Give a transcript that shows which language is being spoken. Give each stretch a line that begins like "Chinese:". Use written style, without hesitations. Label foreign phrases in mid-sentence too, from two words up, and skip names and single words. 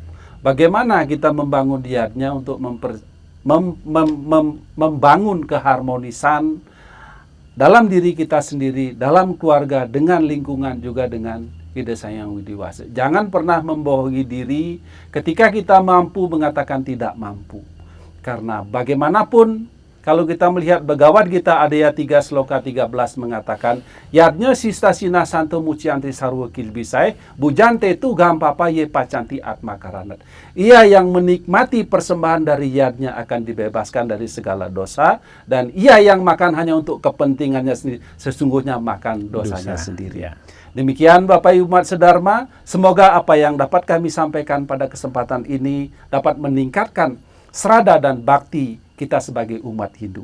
Indonesian: Bagaimana kita membangun niatnya untuk membangun keharmonisan dalam diri kita sendiri, dalam keluarga, dengan lingkungan, juga dengan ide Sang Hyang Widi Wase. Jangan pernah membohongi diri ketika kita mampu mengatakan tidak mampu. Karena bagaimanapun, kalau kita melihat Bhagavad Gita Adaya 3 Sloka 13 mengatakan,
Sanskrit: Yadnya sistasina santo mucianti sarwa kilbisai, bujante tu gampapa ye pacanti atma karanat.
Indonesian: Ia yang menikmati persembahan dari yadnya akan dibebaskan dari segala dosa, dan ia yang makan hanya untuk kepentingannya sendiri, sesungguhnya makan dosanya sendiri. Demikian Bapak Ibu umat sedharma, semoga apa yang dapat kami sampaikan pada kesempatan ini dapat meningkatkan serada dan bakti kita sebagai umat Hindu.